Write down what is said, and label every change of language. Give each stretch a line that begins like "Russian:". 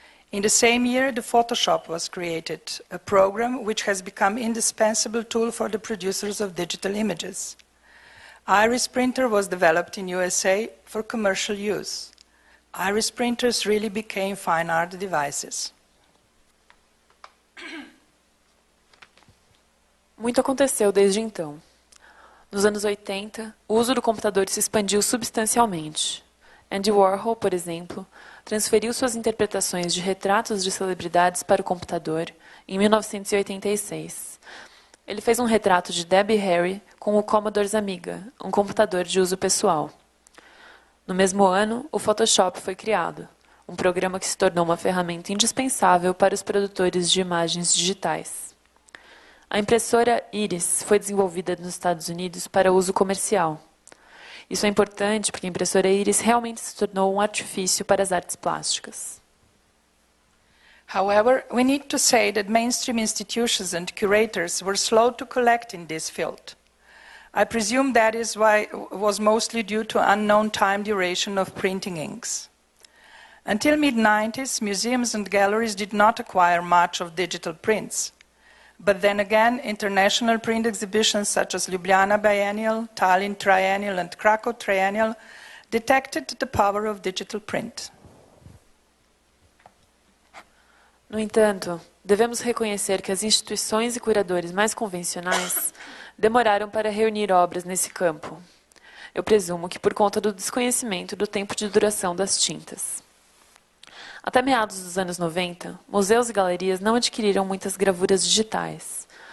English: In the same year, the Photoshop was created, a program which has become an indispensable tool for the producers of digital images. Iris Printer was developed in USA for commercial use. Iris printers really became fine art devices.
Portuguese: Muito aconteceu desde então. Nos anos 80, o uso do computador se expandiu substancialmente. Andy Warhol, por exemplo, transferiu suas interpretações de retratos de celebridades para o computador em 1986. Ele fez um retrato de Debbie Harry com o Commodore's Amiga, um computador de uso pessoal. No mesmo ano, o Photoshop foi criado, um programa que se tornou uma ferramenta indispensável para os produtores de imagens digitais. A impressora Iris foi desenvolvida nos Estados Unidos para uso comercial. Isso é importante porque a impressora Iris realmente se tornou um artifício para as artes plásticas.
English: However, we need to say that mainstream institutions and curators were slow to collect in this field. I presume that was mostly due to unknown time duration of printing inks. Until mid-90s, museums and galleries did not acquire much of digital prints. But then again, international print exhibitions such as Ljubljana Biennial, Tallinn Triennial, and Krakow Triennial detected the power of digital print.
Portuguese: No entanto, devemos reconhecer que as instituições e curadores mais convencionais demoraram para reunir obras nesse campo. Eu presumo que por conta do desconhecimento do tempo de duração das tintas. Até meados dos anos 90, museus e galerias não adquiriram muitas gravuras digitais.